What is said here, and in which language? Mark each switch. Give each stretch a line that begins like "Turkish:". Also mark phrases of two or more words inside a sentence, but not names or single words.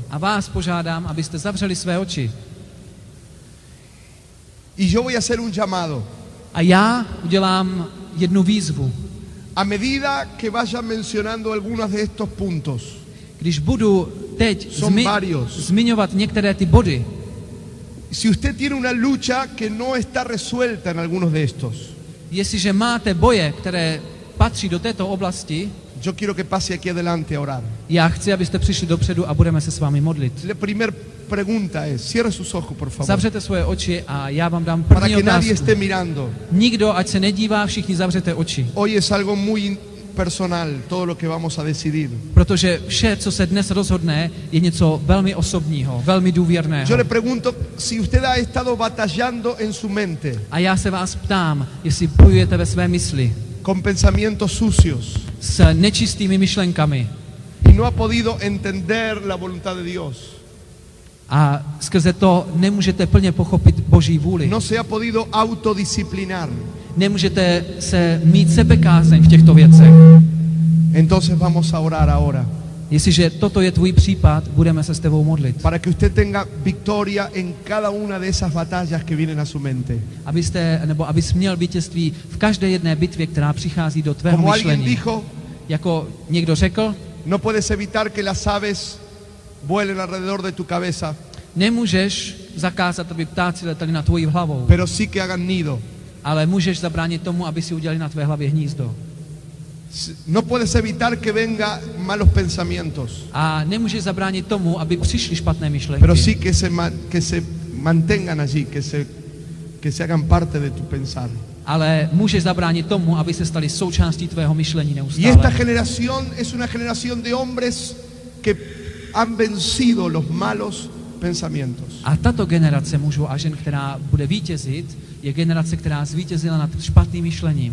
Czech: A vás požádám, abyste zavřeli své oči.
Spanish: Y yo voy a hacer un llamado.
Czech: A já udělám jednu výzvu.
Spanish: A medida que vaya mencionando algunos de estos puntos,
Czech: Když budu teď
Spanish: Son varios.
Czech: zmiňovat některé ty body,
Spanish: si usted tiene una lucha que no está resuelta en algunos de estos,
Czech: jestliže máte boje, které patří do této oblasti,
Spanish: yo quiero que pase aquí adelante a orar.
Czech: já chci, abyste přišli dopředu a budeme se s vámi modlit.
Spanish: La primera pregunta es, cierre sus ojos, por favor,
Czech: Zavřete svoje oči a já vám dám
Spanish: para
Czech: první
Spanish: que nadie
Czech: otázku.
Spanish: esté mirando.
Czech: Nikdo, ať se nedívá, všichni zavřete oči.
Spanish: Hoy es algo muy personal, todo lo que vamos a decidir.
Czech: Protože vše, co se dnes rozhodne, je něco velmi osobního, velmi důvěrného.
Spanish: Yo le pregunto si usted ha estado batallando en su mente
Czech: A já se vás ptám, jestli bojujete ve své mysli
Spanish: con pensamientos sucios
Czech: s nečistými myšlenkami
Spanish: y no ha podido entender la voluntad de Dios.
Czech: a skrze to nemůžete plně pochopit Boží vůli.
Spanish: No se ha podido autodisciplinar.
Czech: Nemůžete se mít sebekázeň v těchto věcech.
Spanish: Entonces vamos a orar ahora
Czech: Jestliže toto je tvůj případ, budeme se s tebou modlit.
Spanish: para que usted tenga victoria en cada una de esas batallas que vienen a su mente.
Czech: Abys měl vítězství v každé jedné bitvě, která přichází do tvého
Spanish: Como alguien
Czech: myšlení.
Spanish: dijo,
Czech: Jako někdo řekl,
Spanish: no puedes evitar que las aves vuelen alrededor de tu cabeza,
Czech: nemůžeš zakázat, aby ptáci letali nad tvojí hlavou,
Spanish: pero sí que hagan nido.
Czech: ale můžeš zabránit tomu, aby si udělali na tvé hlavě hnízdo.
Spanish: No puedes evitar que venga malos pensamientos,
Czech: A nemůžeš zabránit tomu, aby přišly špatné myšlenky,
Spanish: pero sí que se mantengan allí, que se hagan parte de tu pensar.
Czech: ale může zabránit tomu, aby se stali součástí tvého myšlení
Spanish: Y esta
Czech: neustále.
Spanish: generación es una generación de hombres que han vencido los malos pensamientos.
Czech: A tato generace mužů a žen, která bude vítězit, je generace, která zvítězila nad špatným myšlením.